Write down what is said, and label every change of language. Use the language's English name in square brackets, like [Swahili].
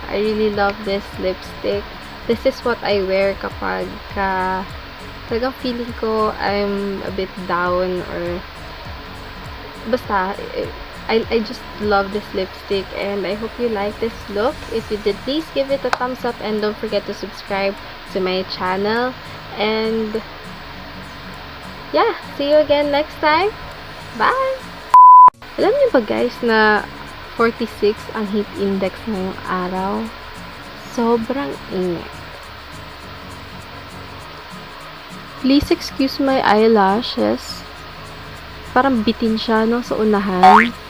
[English] I really love this lipstick. This is what I wear [Filipino] kapag talagang feeling ko [English] I'm a bit down or basta I just love this lipstick and I hope you like this look. If you did, please give it a thumbs up and don't forget to subscribe to my channel. And yeah, see you again next time. Bye! [Filipino] Alam niyo ba guys na 46 ang heat index ngayong araw? Sobrang init. [English] Please excuse my eyelashes. [Filipino] Parang bitin siya no, sa unahan.